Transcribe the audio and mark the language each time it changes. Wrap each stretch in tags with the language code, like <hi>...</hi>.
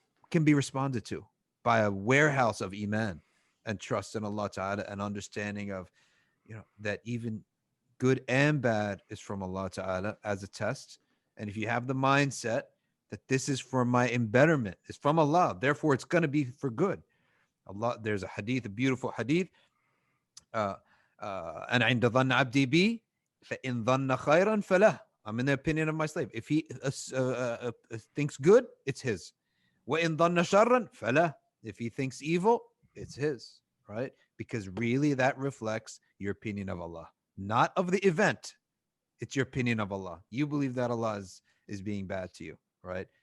<en>can be responded to by a warehouse of iman and trust in Allah Ta'ala, and understanding of, that even good and bad is from Allah Ta'ala as a test. And if you have the mindset that this is for my embetterment, it's from Allah, therefore it's going to be for good. Allah, there's a hadith, a beautiful hadith.</en> <ar>أنا عند ظن عبدي بي فإن ظن خيرا فله.</ar> <en>I'm in the opinion of my slave. If he thinks good, it's his.</en> <ar>وإن ظن شرا فله.</ar> <en>If he thinks evil, it's his, right? Because really that reflects your opinion of Allah, not of the event. It's your opinion of Allah. You believe that Allah is being bad to you, right?</en>